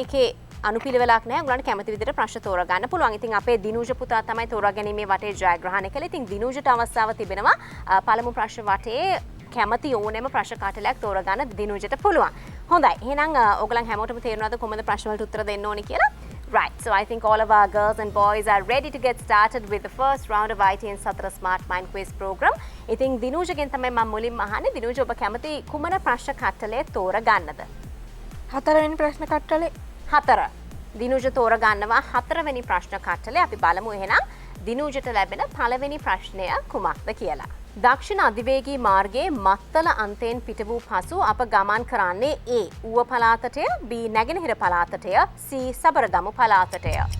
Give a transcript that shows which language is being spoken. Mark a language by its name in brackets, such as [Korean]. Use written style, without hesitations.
[Sinhala] ඒකේ අනුපිළිවෙලක් නැහැ. ඔයගලන්ට කැමති විදිහට ප්‍රශ්න තෝරා ගන්න පුළුවන්. ඉතින් අපේ දිනූජ පුතා තමයි තෝරා ගැනීමේ වටේ ජයග්‍රහණය කළේ. ඉතින් දිනූජට අවස්ථාව තිබෙනවා පළමු ප්‍රශ්න වටේ කැමති ඕනෑම ප්‍රශ්න කටලයක් තෝරා ගන්න දිනූජට පුළුවන්. හොඳයි. එහෙනම් ඔයගලන් හැමෝටම තේරෙනවද කොහොමද ප්‍රශ්න වලට උත්තර දෙන්න ඕනේ කියලා? [English] Right, so I think all of our girls and boys are ready to get started with the first round of ITN Satra Smart Mind Quiz program. [Sinhala] ඉතින් දිනූජගෙන් තමයි මම මුලින්ම අහන්නේ. දිනූජ ඔබ කැමති කුමන ප්‍රශ්න කට්ටලය තෝරා ගන්නද? හතරවෙනි ප්‍රශ්න කට්ටලේ. 4. දිනූජ තෝරා ගන්නවා 4වෙනි ප්‍රශ්න කට්ටලේ. අපි බලමු එහෙනම් දිනූජට ලැබෙන පළවෙනි ප්‍රශ්නය කුමක්ද කියලා. දක්ෂිණ අධිවේගී මාර්ගයේ මත්තල අන්තයෙන් පිට වූ පසු අප ගමන් කරන්නේ A ඌව පළාතටය, B නැගෙනහිර පළාතටය, C සබරගමු පළාතටය.